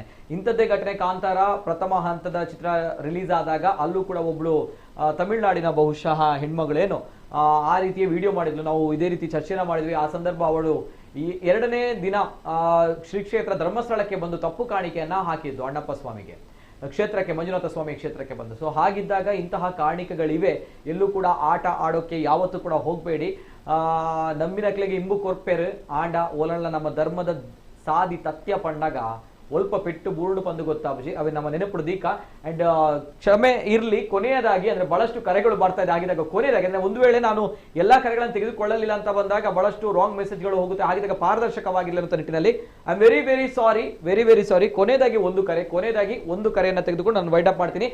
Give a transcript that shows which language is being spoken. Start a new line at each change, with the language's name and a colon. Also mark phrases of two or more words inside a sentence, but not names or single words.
Kannada: ಇಂಥದ್ದೇ ಘಟನೆ ಕಾಂತಾರ ಪ್ರಥಮ ಹಂತದ ಚಿತ್ರ ರಿಲೀಸ್ ಆದಾಗ ಅಲ್ಲೂ ಕೂಡ ಒಬ್ಳು ತಮಿಳುನಾಡಿನ ಬಹುಶಃ ಹೆಣ್ಮಗಳೇನು ಆ ರೀತಿಯ ವಿಡಿಯೋ ಮಾಡಿದ್ಲು. ನಾವು ಇದೇ ರೀತಿ ಚರ್ಚೆನ ಮಾಡಿದ್ವಿ. ಆ ಸಂದರ್ಭ ಅವಳು ಈ 2ನೇ ದಿನ ಶ್ರೀ ಕ್ಷೇತ್ರ ಧರ್ಮಸ್ಥಳಕ್ಕೆ ಬಂದು ತಪ್ಪು ಕಾಣಿಕೆಯನ್ನ ಹಾಕಿದ್ದು ಅಣ್ಣಪ್ಪ ಸ್ವಾಮಿಗೆ ಕ್ಷೇತ್ರಕ್ಕೆ, ಮಂಜುನಾಥ ಸ್ವಾಮಿ ಕ್ಷೇತ್ರಕ್ಕೆ ಬಂದು. ಸೊ ಹಾಗಿದ್ದಾಗ ಇಂತಹ ಕಾರಣಿಕಗಳಿವೆ. ಎಲ್ಲೂ ಕೂಡ ಆಟ ಆಡೋಕೆ ಯಾವತ್ತೂ ಕೂಡ ಹೋಗಬೇಡಿ.
Tulu: ನಮ್ಮಿನಕ್ಲೆಗೆ ಇಂಬು ಕೊರ್ಪೇರು ಆಂಡ ಓಲಲ್ಲ ನಮ್ಮ ಧರ್ಮದ ಸಾದಿ ತತ್ಯ ಪಂಡಗ ಒಲ್ಪ ಪೆಟ್ಟು ಬೂರ್ಡು ಪಂದು ಗೊತ್ತಾಬುಜಿ ಅವೇ ನಮ್ಮ ನೆನಪು ದೀಕ.
Kannada: ಅಂಡ್ ಕ್ಷಮೆ ಇರ್ಲಿ. ಕೊನೆಯದಾಗಿ ಅಂದ್ರೆ ಬಹಳಷ್ಟು ಕರೆಗಳು ಬರ್ತಾ ಇದೆ. ಆಗಿದಾಗ ಕೊನೆಯದಾಗಿ ಅಂದ್ರೆ ಒಂದು ವೇಳೆ ನಾನು ಎಲ್ಲಾ ಕರೆಗಳನ್ನು ತೆಗೆದುಕೊಳ್ಳಲಿಲ್ಲ ಅಂತ ಬಂದಾಗ ಬಹಳಷ್ಟು
English: wrong messages
Kannada: ಹೋಗುತ್ತೆ. ಆಗಿದಾಗ ಪಾರದರ್ಶಕವಾಗಿಲ್ಲ ಅಂತ ನಿಟ್ಟಿನಲ್ಲಿ
English: I am very very sorry.
Kannada: ಕೊನೆಯದಾಗಿ ಒಂದು ಕರೆಯನ್ನ ತೆಗೆದುಕೊಂಡು ನಾನು
English: wind up
Kannada: ಮಾಡ್ತೀನಿ.